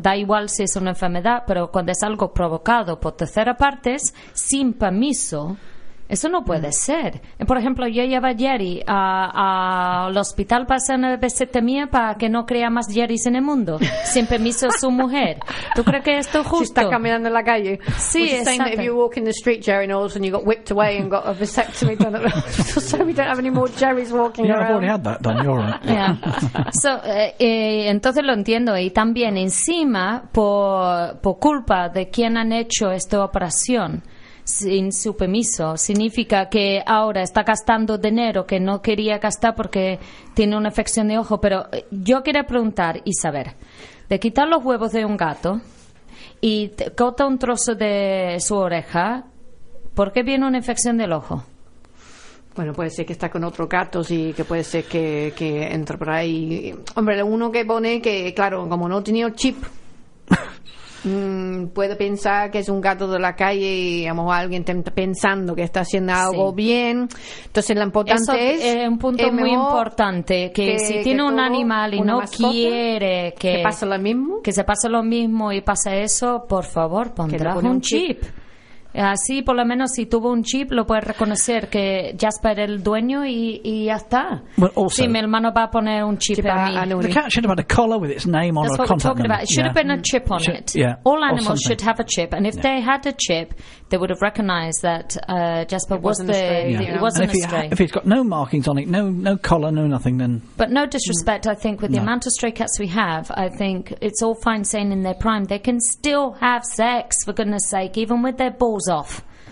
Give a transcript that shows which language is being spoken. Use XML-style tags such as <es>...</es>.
<es>Da igual si es una enfermedad, pero cuando es algo provocado por terceras partes, sin permiso, eso no puede ser. Por ejemplo, yo llevo a Jerry al hospital para hacer una vasectomía para que no crea más Jerrys en el mundo, sin permiso de su mujer. ¿Tú crees que esto es justo? Si está caminando en la calle. Sí, exacto.</es> <en>Saying that if you walk in the street, Jerry knows, and you got whipped away and got a vasectomy done at the hospital, so we don't have any more Jerrys walking around. Yeah, I've already had that done, you're right. Yeah. So,</en> <es>entonces lo entiendo. Y también, encima, por culpa de quien han hecho esta operación, sin su permiso, significa que ahora está gastando dinero que no quería gastar porque tiene una infección de ojo. Pero yo quería preguntar y saber, de quitar los huevos de un gato y corta un trozo de su oreja, ¿por qué viene una infección del ojo? Bueno, puede ser que está con otro gato, sí, que puede ser que entre por ahí. Hombre, uno que pone que, claro, como no tenía chip... puede pensar que es un gato de la calle y a lo mejor alguien está pensando que está haciendo algo bien. Entonces lo importante es un punto muy importante que si tiene un animal y no mascota, quiere que pase lo mismo, que se pase lo mismo y pase eso, por favor pondrá un chip. Así, por lo menos, si tuvo un chip, lo puede reconocer que Jasper era el dueño y ya está.</es> <en>Well,</en> <es>sí, mi hermano va a poner un chip a mí.</es> <en>The cat should have had a collar with its name on. That's or a contact number. It should have been a chip on it. Yeah. All animals should have a chip. And if they had a chip, they would have recognized that Jasper wasn't a stray. If he's got no markings on it, no collar, no nothing, then... But no disrespect, I think, with the amount of stray cats we have, I think it's all fine saying in their prime, they can still have sex, for goodness sake, even with their balls off.</en>